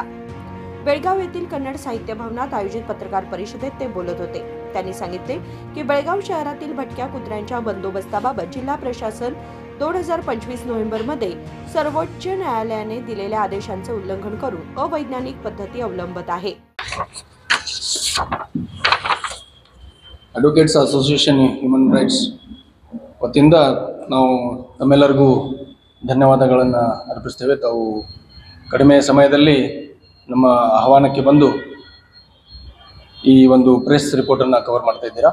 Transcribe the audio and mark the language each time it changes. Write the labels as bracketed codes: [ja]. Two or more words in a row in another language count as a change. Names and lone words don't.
[mr] बेळगाव येथील कन्नड साहित्य भवनात आयोजित पत्रकार परिषदेत ते बोलत होते। त्यांनी सांगितले की बेळगाव शहरातील भटक्या कुत्र्यांच्या बंदोबस्ताबाबत जिल्हा प्रशासन 2025 नोव्हेंबरमध्ये सर्वोच्च न्यायालयाने दिलेल्या आदेशांचे उल्लंघन करून अवैज्ञानिक पद्धती अवलंबत आहे। [kn] ಅಡ್ವೊಕೇಟ್ಸ್ ಅಸೋಸಿಯೇಷನ್ ಹ್ಯೂಮನ್ ರೈಟ್ಸ್ ವತಿಯಿಂದ ನಾವು ತಮ್ಮೆಲ್ಲರಿಗೂ ಧನ್ಯವಾದಗಳನ್ನು ಅರ್ಪಿಸ್ತೇವೆ। ತಾವು ಕಡಿಮೆ ಸಮಯದಲ್ಲಿ ನಮ್ಮ ಆಹ್ವಾನಕ್ಕೆ ಬಂದು ಈ ಒಂದು [en] press reportannu cover [kn] ಮಾಡ್ತಾ ಇದ್ದೀರಾ।